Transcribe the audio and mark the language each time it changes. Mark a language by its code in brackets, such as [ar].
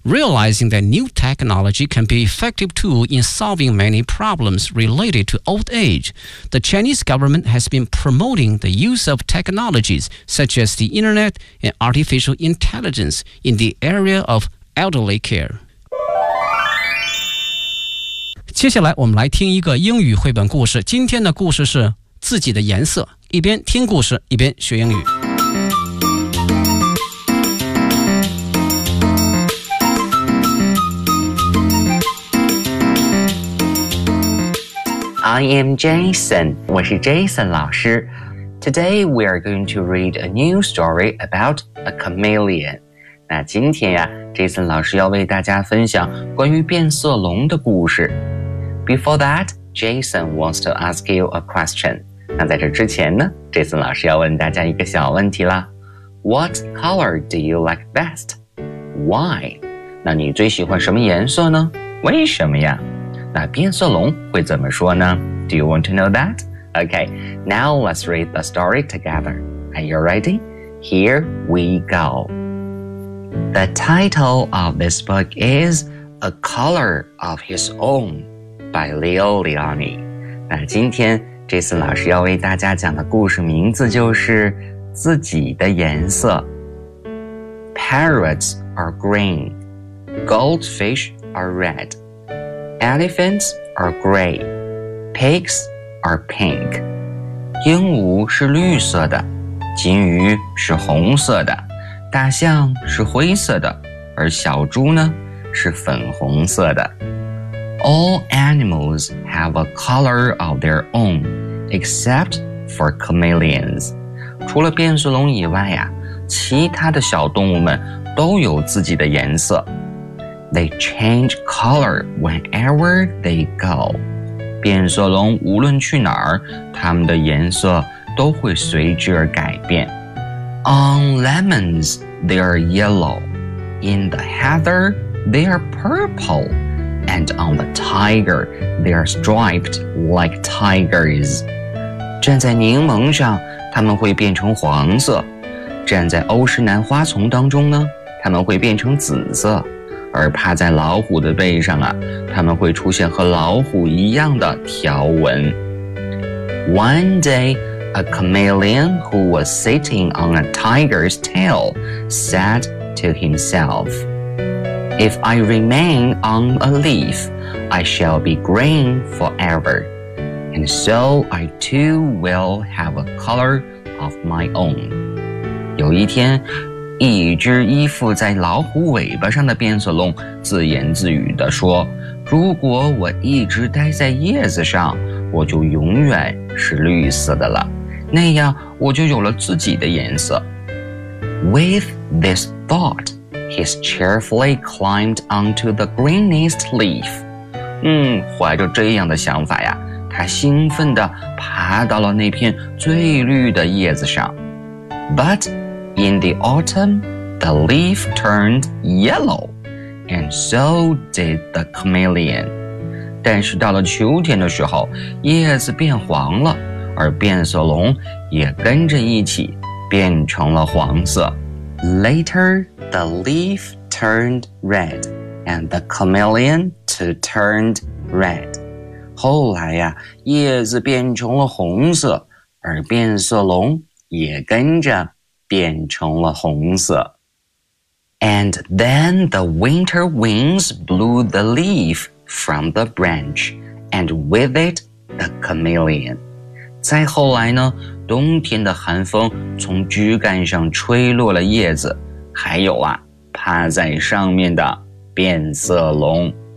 [en] Realizing that new technology can be an effective tool in solving many problems related to old age, the Chinese government has been promoting the use of technologies such as the internet and artificial intelligence in the area of elderly care. [zh] 接下来我们来听一个英语绘本故事。今天的故事是自己的颜色。一边听故事一边学英语。 [en] I am Jason, [zh] 我是 Jason 老师。 [en] Today we are going to read a new story about a chameleon. [zh] 那今天呀 ,Jason 老师要为大家分享关于变色龙的故事。 [en] Before that, Jason wants to ask you a question. [zh] 那在这之前呢，这次老师要问大家一个小问题啦。 [en] What color do you like best? Why? [zh] 那你最喜欢什么颜色呢？为什么呀？那变色龙会怎么说呢？ [en] Do you want to know that? Okay, now let's read the story together. Are you ready? Here we go. The title of this book is A Color of His Own by Leo Leoni. [zh] 那今天Jason 老师要为大家讲的故事名字就是自己的颜色。 [en] Parrots are green. Goldfish are red. Elephants are gray. Pigs are pink. [zh] 鹦鹉是绿色的，金鱼是红色的，大象是灰色的，而小猪呢，是粉红色的。 [en] All animals have a color of their own. Except for chameleons. [zh] 除了变色龙以外啊，其他的小动物们都有自己的颜色。 [en] They change color wherever they go. [zh] 变色龙无论去哪儿，它们的颜色都会随之而改变。 [en] On lemons, they are yellow. In the heather, they are purple. And on the tiger, they are striped like tigers. [zh] 站在柠檬上，它们会变成黄色；站在欧诗南花丛当中呢，它们会变成紫色；而趴在老虎的背上啊，它们会出现和老虎一样的条纹。 [en] One day, a chameleon who was sitting on a tiger's tail said to himself, "If I remain on a leaf, I shall be green forever." And so I too will have a color of my own. [zh] 有一天，一只依附在老虎尾巴上的变色龙自言自语地说，如果我一直待在叶子上，我就永远是绿色的了，那样我就有了自己的颜色。 [en] With this thought, he cheerfully climbed onto the greenest leaf. [zh] 怀着这样的想法呀，他兴奋地爬到了那片最绿的叶子上。 [en] But in the autumn, the leaf turned yellow, and so did the chameleon. [zh] 但是到了秋天的时候，叶子变黄了，而变色龙也跟着一起变成了黄色。 [en] Later, the leaf turned red, and the chameleon too turned red. [zh] 后来呀，叶子变成了红色，而变色龙也跟着变成了红色。 [en] And then the winter winds blew the leaf from the branch, and with it, the chameleon. [zh] 再后来呢，冬天的寒风从枝干上吹落了叶子，还有啊，趴在上面的变色龙。